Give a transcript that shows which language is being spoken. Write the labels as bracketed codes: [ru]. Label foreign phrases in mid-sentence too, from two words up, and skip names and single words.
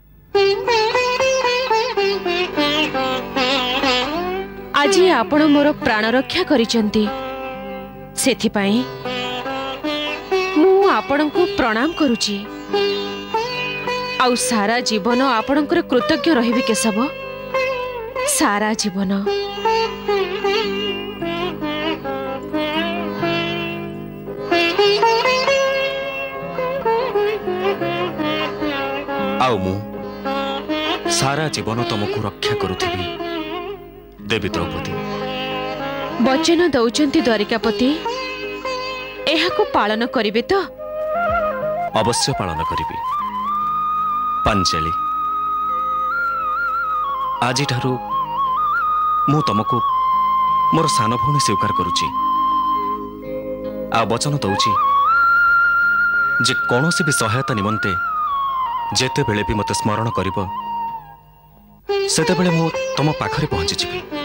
[or] ଆଜି ଆପଣ ମୋର ପ୍ରାଣ ରକ୍ଷା କରିଛନ୍ତି ସେଥିପାଇଁ ମୁଁ ଆପଣଙ୍କୁ ପ୍ରଣାମ କରୁଛି ଆଉ ସାରା ଜୀବନ ଆପଣଙ୍କର କୃତଜ୍ଞ ରହିବି କେଶବ ସାରା ଜୀବନ ଆଉ ମୁଁ ସାରା ଜୀବନ ତୁମକୁ ରକ୍ଷା କରୁଥିବି ଦେବୀ ଦ୍ରୌପଦୀ ବଚନ ଦେଉଛନ୍ତି ଦ୍ୱାରିକାପତି ଏହାକୁ ପାଳନ କରିବେ ତ ଅବଶ୍ୟ ପାଳନ କରିବି ପାଞ୍ଚାଳୀ ଆଜି ମୁଁ ତୁମକୁ ମୋର ସାନ ଭଉଣୀ ସ୍ୱୀକାର କରୁଛି ଆଉ ବଚନ ଦେଉଛି ଯେ କୌଣସି ଭି ସହାୟତା ନିମନ୍ତେ ଯେତେ ବେଳେ ଭି ମତେ ସ୍ମରଣ କରିବ ସେତେ ବେଳେ ମୁଁ ତୁମ ପାଖରେ ପହଞ୍ଚି ଯିବି